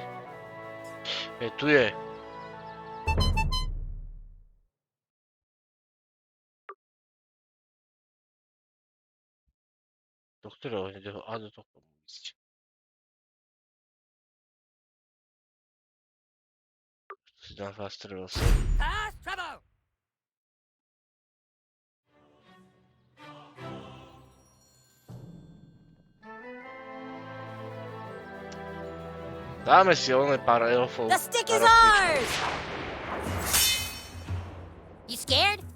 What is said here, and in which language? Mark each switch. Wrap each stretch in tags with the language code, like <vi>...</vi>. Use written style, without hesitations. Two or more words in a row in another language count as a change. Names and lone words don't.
<sk>Tu je. Do ktorého hneď? A do toho ísť. Si dám</sk> <en>fast travel</en> <sk>sem.</sk> <en>Fast travel!</en> <sk>Dáme si oné pár elfov.</sk> <en>The stick is ours! You scared?</en>